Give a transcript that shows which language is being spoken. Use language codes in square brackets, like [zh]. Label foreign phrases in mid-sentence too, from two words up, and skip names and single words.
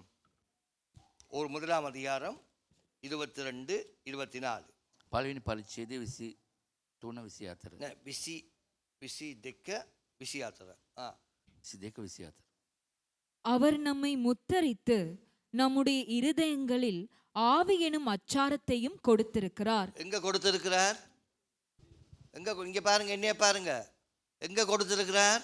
[ta] ஒரு முதலாம் அதிகாரம் 22 24. [si] පළවෙනි පරිච්ඡේදය 23 24. නෑ 22 24. 22 24. [ta] அவர் நம்மை முத்தரித்து நம்முடைய இருதயங்களில் ஆவி எனும் அச்சாரத்தையும் கொடுத்திருக்கிறார். எங்க கொடுத்திருக்கிறார்? இங்க பாருங்க, என்னைய பாருங்க, எங்க கொடுத்திருக்கிறார்?